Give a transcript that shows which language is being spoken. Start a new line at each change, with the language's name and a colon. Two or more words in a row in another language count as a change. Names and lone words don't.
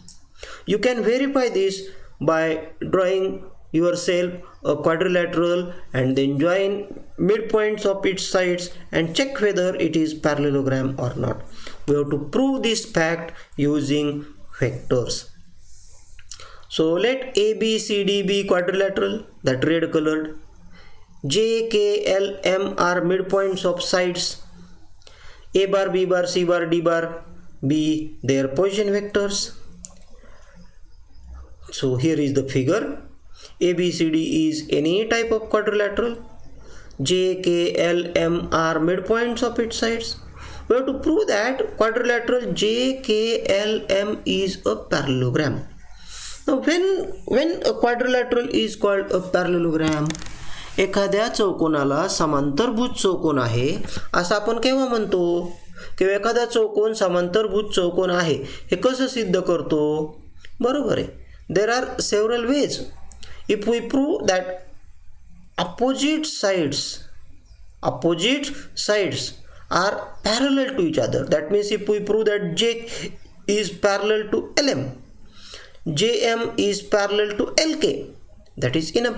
English: You can verify this by drawing yourself a quadrilateral and then join midpoints of its sides and check whether it is parallelogram or not. We have to prove this fact using vectors. So let A, B, C, D be quadrilateral, that red colored. J, K, L, M are midpoints of sides. A bar, B bar, C bar, D bar be their position vectors. So here is the figure. A, B, C, D is any type of quadrilateral. J, K, L, M are midpoints of its sides. We have to prove that quadrilateral J, K, L, M is a parallelogram. Now when a quadrilateral is called a parallelogram,
Marathi: एखाद्या चौकोनाला समांतरभुज चौकोन आहे असं आपण केव्हा म्हणतो? किंवा एखादा चौकोन समांतरभुज चौकोन आहे हे कसं सिद्ध करतो? बरोबर आहे.
English: There are several ways. If we prove that opposite sides are parallel to each other, that means if we prove that J is parallel to LM, JM is parallel to LK, that is enough.